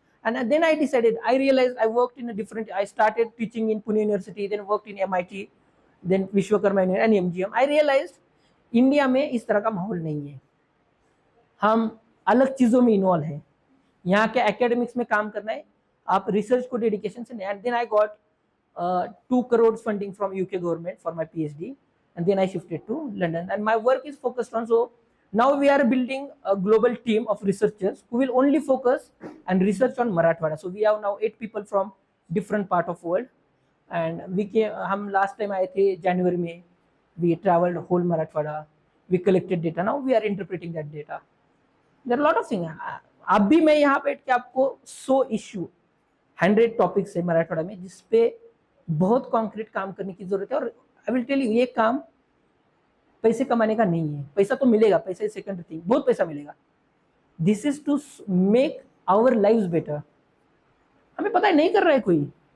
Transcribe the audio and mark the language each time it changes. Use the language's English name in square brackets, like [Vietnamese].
[English] And then I decided, I realise, I worked in a different, I started teaching in Pune university, then worked in MIT, then Vishwakarma and MGM। I realise [Hindi] India में इस तरह का माहौल नहीं है, हम अलग चीजों में इन्वॉल्व है। यहाँ के एकेडमिक्स में काम करना है, आप रिसर्च को डेडिकेशन से। [English] And then I got 2 crore funding from UK government for my PhD, and then I shifted to London, and my work is focused on, so now we are building a global team of researchers who will only focus and research on Marathwada. So we have now 8 people from different part of world, and we came, [Hindi] हम last time आए थे जनवरी में, [English] we traveled whole Marathwada, we collected data, now we are interpreting that data. There are a lot of things. [Hindi] अब भी मैं यहाँ बैठ के आपको 100 इश्यू, 100 टॉपिक्स है मराठवाड़ा में जिसपे बहुत कॉन्क्रीट काम करने की जरूरत है। [English] और I will tell you, [Hindi] ये काम पैसे कमाने का नहीं है, पैसा तो मिलेगा, [English] पैसा is secondary thing, [Hindi] बहुत पैसा मिलेगा। [English] This is to make our lives better. [Hindi] हमें पता है नहीं कर रहा है कोई।